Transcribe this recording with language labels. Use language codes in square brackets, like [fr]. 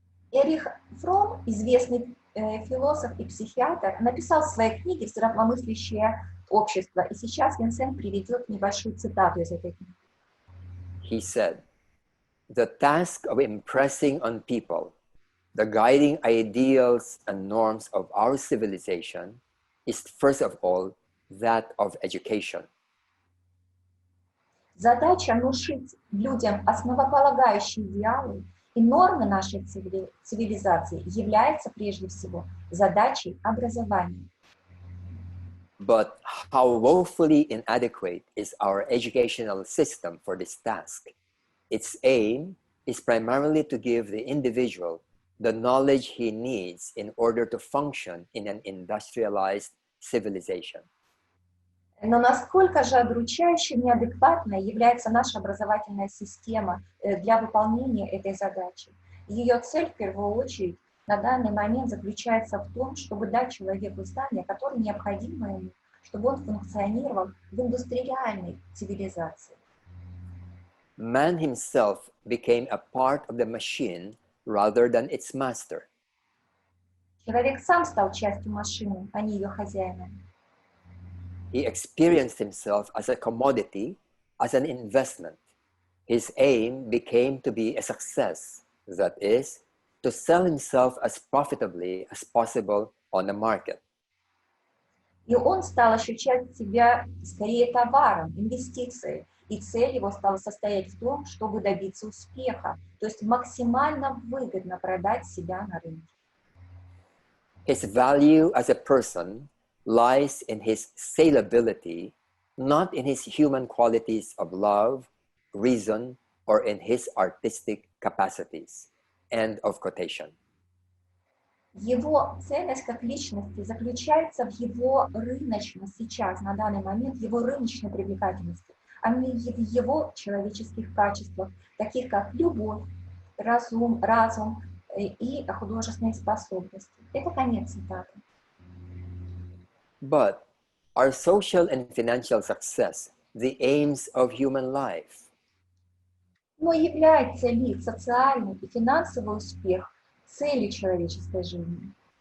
[ru] Эрих Фром, известный философ и психиатр, написал в своей книге «Здравомыслящее общество», и сейчас Винсент приведет небольшую цитату из этой книги. [en] he said, "The task of impressing on people the guiding ideals and norms of our civilization is first of all that of education." [ru] Задача внушить людям основополагающие идеалы и нормы нашей цивилизации является прежде всего задачей образования. [en] But how woefully inadequate is our educational system for this task? Its aim is primarily to give the individual the knowledge he needs in order to function in an industrialized civilization. [ru] Но насколько же удручающе неадекватной является наша образовательная система для выполнения этой задачи? Ее цель, в первую очередь, на данный момент заключается в том, чтобы дать человеку знания, которые необходимы ему, чтобы он функционировал в индустриальной цивилизации. [en] Man himself became a part of the machine rather than its master. [ru] Человек сам стал частью машины, а не ее хозяином. [en] He experienced himself as a commodity, as an investment. His aim became to be a success, that is, to sell himself as profitably as possible on the market. [ru] И он стал ощущать себя скорее товаром, инвестицией, и цель его стала состоять в том, чтобы добиться успеха, то есть максимально выгодно продать себя на рынке. [en] His value as a person lies in his salability, not in his human qualities of love, reason, or in his artistic capacities. End of quotation. [ru] Его ценность как личности заключается в его рыночном сейчас, на данный момент, его рыночной привлекательности, а не в его человеческих качествах, таких как любовь, разум и художественные способности. Это конец цитаты. [en] But are social and financial success the aims of human life? [ru] Но является ли социальный и финансовый успех целью человеческой жизни?